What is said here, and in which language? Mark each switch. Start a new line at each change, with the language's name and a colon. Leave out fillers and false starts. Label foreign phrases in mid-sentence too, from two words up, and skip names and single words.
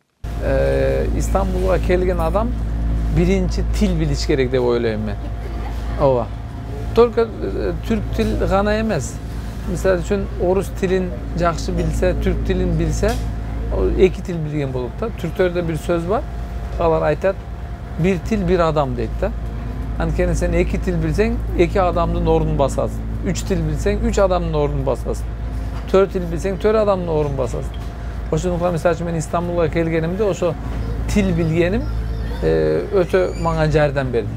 Kyrgyz: İstanbul'a kelген адам биринчи тил билиш керек деп ойлойм мен. Ооба. Только түрк тил гана эмес. Мисалы үчүн орус тилин жакшы билсе, түрк тилин билсе, эки тил билген болот да. Түрктөрдө бир сөз бар. Алар айтат, бир тил бир адам дейт да. Анткени сен эки тил билсең, эки адамдын ордун басасың. Үч тил билсең, үч адамдын ордун басасың. Төрт тил билсең, төрт адамдын ордун басасың. Ошондуктан мисалы үчүн мен Истанбулга келгенимде ошо тил билгеним өтө мага жардам берди.